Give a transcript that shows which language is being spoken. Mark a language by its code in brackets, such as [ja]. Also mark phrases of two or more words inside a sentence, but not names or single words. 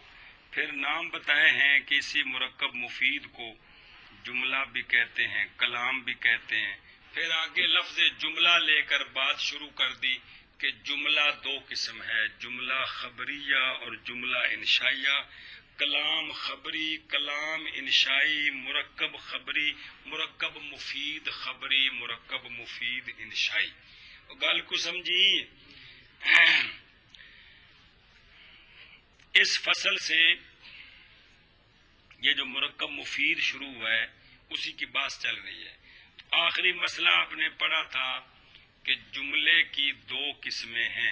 [ur] پھر نام بتائے ہیں کہ اسی مرکب مفید کو جملہ بھی کہتے ہیں، کلام بھی کہتے ہیں. پھر آگے لفظ جملہ لے کر بات شروع کر دی کہ جملہ دو قسم ہے، جملہ خبریہ اور جملہ انشائیہ. کلام خبری، کلام انشائی، مرکب خبری، مرکب مفید خبری، مرکب مفید انشائی. [pa] گل کو سمجھی؟ [ur] اس فصل سے یہ جو مرکب مفید شروع ہوا ہے اسی کی بات چل رہی ہے. آخری مسئلہ آپ نے پڑھا تھا کہ جملے کی دو قسمیں ہیں.